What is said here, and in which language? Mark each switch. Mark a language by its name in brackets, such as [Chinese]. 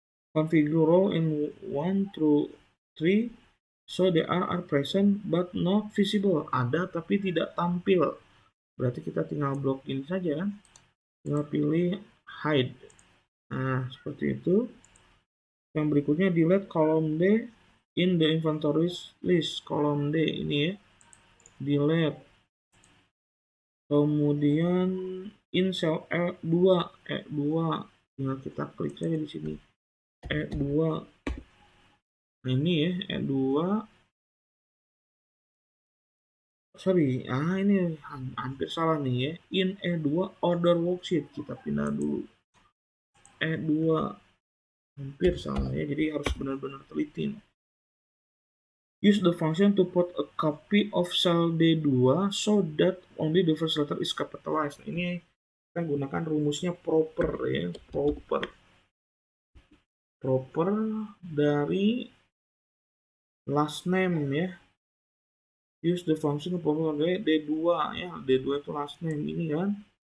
[English] Configure row in 1 through 3 so they are present but not visible. [Indonesian] Ada tapi tidak tampil. Berarti kita tinggal blok ini saja kan. Tinggal pilih hide. Nah, seperti itu. Yang berikutnya [English] delete column D in the inventory list. [Indonesian] Column D ini ya. Delete. [English] Kemudian in cell E2, [Indonesian] E2 tinggal kita klik saja di sini E2. Nah, ini ya E2. Sorry, ini hampir salah nih ya. [English] In E2 order worksheet [Indonesian] kita pindah dulu. E2 hampir salah ya, jadi harus benar-benar teliti. [English] Use the function to put a copy of cell D2 so that only the first letter is capitalized. [Indonesian] Nah, ini kita gunakan rumusnya proper ya, proper dari last name ya. [English] Use the function to proper [Indonesian] dari D2 ya, D2 itu last name ini kan.